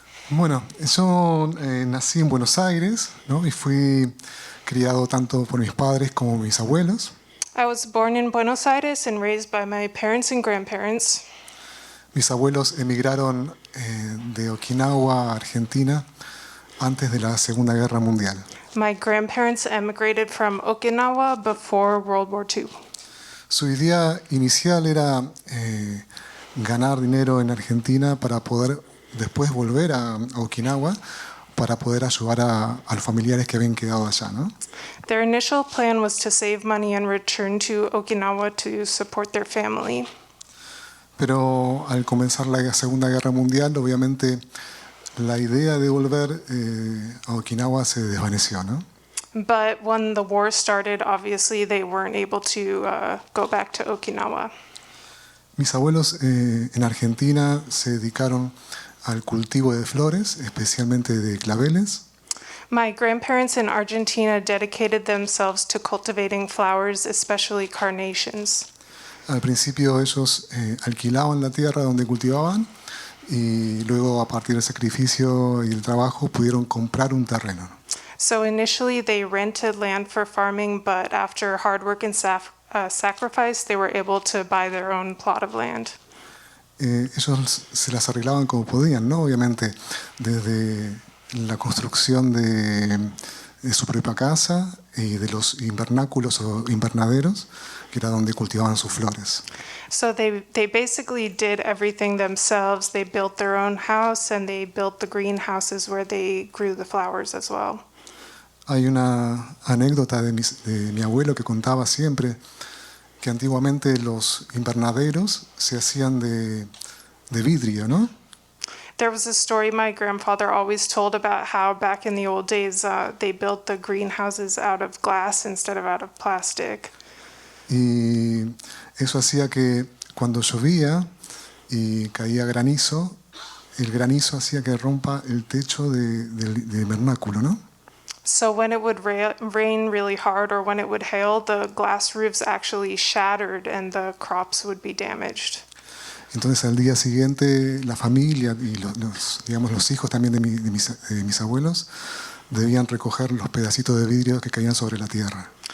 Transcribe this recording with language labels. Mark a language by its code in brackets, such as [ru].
[es] Bueno, yo nací en Buenos Aires, ¿no? Y fui criado tanto por mis padres como mis abuelos. [en] I was born in Buenos Aires and raised by my parents and grandparents. [es] Mis abuelos emigraron de Okinawa a Argentina antes de la Segunda Guerra Mundial. [en] My grandparents emigrated from Okinawa before World War II. [es] Su idea inicial era ganar dinero en Argentina para poder después volver a Okinawa para poder ayudar a los familiares que habían quedado allá, ¿no? [en] Their initial plan was to save money and return to Okinawa to support their family. [es] Pero al comenzar la Segunda Guerra Mundial, obviamente la idea de volver a Okinawa se desvaneció, ¿no? [en] But when the war started, obviously they weren't able to go back to Okinawa. [es] Mis abuelos en Argentina se dedicaron al cultivo de flores, especialmente de claveles. [en] My grandparents in Argentina dedicated themselves to cultivating flowers, especially carnations. [es] Al principio ellos alquilaban la tierra donde cultivaban y luego a partir del sacrificio y el trabajo pudieron comprar un terreno. [en] So initially they rented land for farming, but after hard work and sacrifice, they were able to buy their own plot of land. [es] Ellos se las arreglaban como podían, ¿no? Obviamente, desde la construcción de su propia casa y de los invernáculos o invernaderos, que era donde cultivaban sus flores. [en] So they basically did everything themselves. They built their own house and they built the greenhouses where they grew the flowers as well. [es] Hay una anécdota de mi abuelo que contaba siempre que antiguamente los invernaderos se hacían de vidrio, ¿no? [en] There was a story my grandfather always told about how back in the old days they built the greenhouses out of glass instead of out of plastic. [es] Y eso hacía que cuando llovía y caía granizo, el granizo hacía que rompa el techo del vernáculo, ¿no? [en] So when it would rain really hard or when it would hail, the glass roofs actually shattered and the crops would be damaged. [es] Entonces al día siguiente la familia y los hijos también de mis abuelos debían recoger los pedacitos de vidrio que caían sobre la tierra.